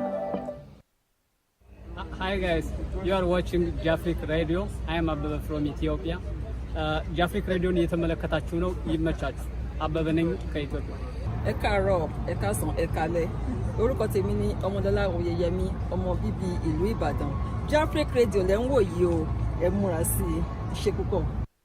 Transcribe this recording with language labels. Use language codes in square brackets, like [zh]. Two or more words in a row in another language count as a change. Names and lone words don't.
[en] Hi guys, you are watching Jafric Radio. I am Abba from Ethiopia. [am] Jafric Radio እየተመለከታችሁ ነው። ይመቻችሁ። አበበ ነኝ ከኢትዮጵያ። [yo] ẹ káàárọ̀ ẹ káàsán ẹ káalẹ́ orúkọ tèmi ni ọmọdọ́lá oyeyemi ọmọ bíbí ìlú Ìbàdàn. Jafric Radio lẹ́ ń wò yìí o ẹ múra sí i ṣe púpọ̀.